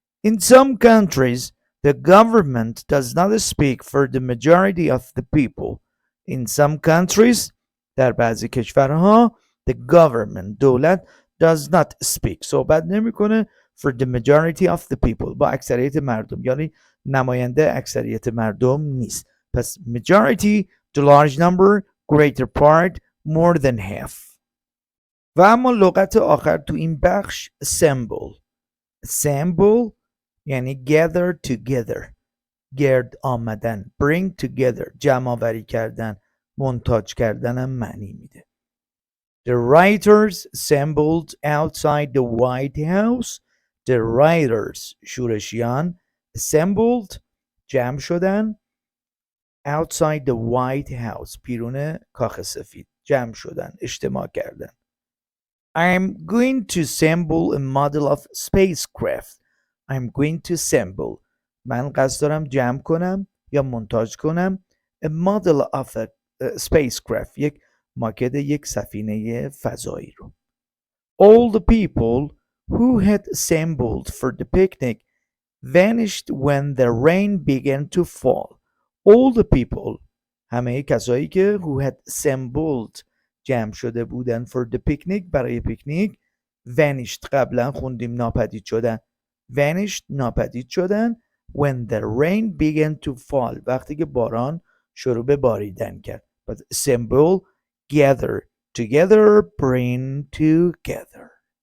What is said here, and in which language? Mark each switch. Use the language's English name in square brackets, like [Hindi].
[English] In some countries the government does not speak for the majority of the people. In some countries [Persian] در بعضی کشورها [English] the government [Persian] دولت [English] does not speak [Persian] صحبت نمیکنه [English] for the majority of the people [Persian] با اکثریت مردم، یعنی نماینده اکثریت مردم نیست. پس [English] majority the large number, greater part, more than half. [Persian] و اما لغت آخر تو این بخش assemble. [English] assemble [Persian] یعنی [English] gather together [Persian] گرد آمدن. [English] bring together [Persian] جمع آوری کردن، منتاج کردن هم معنی میده. [English] The rioters assembled outside the White House. The rioters [Persian] شورشیان [English] assembled [Persian] جمع شدن [English] outside the White House [Persian] پیرون کاخ سفید جمع شدن، اجتماع کردن. [English] I'm going to assemble a model of spacecraft. I'm going to assemble [Persian] من قصد دارم جمع کنم یا منتاج کنم [English] a model of a spacecraft [Persian] یک ماکت یک سفینه فضایی رو. [English] All the people who had assembled for the picnic vanished when the rain began to fall. All the people [Persian] همه کسایی که [English] who had assembled [Persian] جمع شده بودن [English] for the picnic [Persian] برای پیکنیک [English] vanished [Persian] قبلا خوندیم ناپدید شدن. [English] vanished [Persian] ناپدید شدن [English] when the rain began to fall [Persian] وقتی که باران شروع به باریدن کرد. [English] But assemble gather together bring together.